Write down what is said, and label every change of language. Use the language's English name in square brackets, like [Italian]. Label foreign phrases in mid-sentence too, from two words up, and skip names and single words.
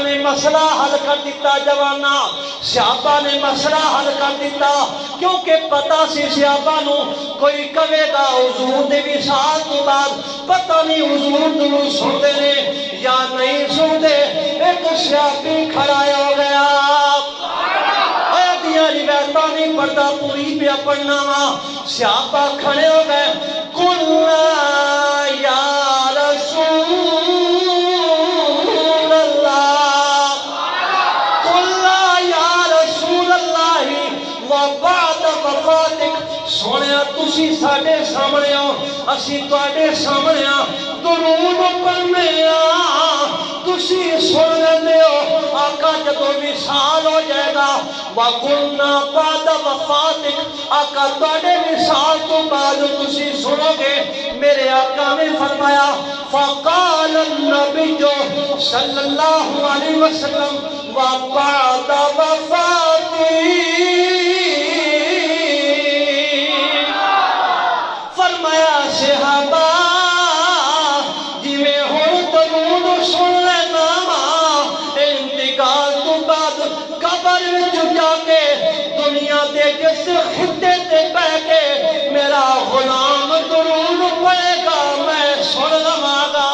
[Punjabi] نے مسئلہ حل کر دیتا، جوانا صحابہ نے مسئلہ حل کر دیتا، کیونکہ پتا سی صحابہ نو کوئی کہے گا حضور دے وصال تو بعد پتہ نہیں حضور درود سنتے نے یا نہیں سنتے۔ ایک صحابی کھڑا ہو گیا، دیاں روایتاں نہیں پڑھتا، پوری پہ پڑھنا وا۔ صحابہ کھڑے ہو گئے، قُلْنَا یا سونیا تسی ساڑے سامنے ہو، اسی تواڈے سامنے ہاں، درود پڑھنے ہاں، تسی سن لیندے ہو۔ آقا جدوں وصال ہو جائے گا [Arabic] وَقُلْنَا بَعْدَ وَفَاتِكَ، [Punjabi] آقا تواڈے وصال تو بعد تسی سنو گے۔ میرے آقا نے فرمایا [Arabic] فَقَالَ النَّبِيُّ صلی اللہ علیہ وسلم وَبَعْدَ وَفَاتِي، [Punjabi] صحابہ جی میں ہوں درود سن لینا وا، انتقال تو بعد قبر وچ جا کے دنیا دے جس خطے تے بہ کے میرا غلام درود پڑھے گا میں سن لواں گا۔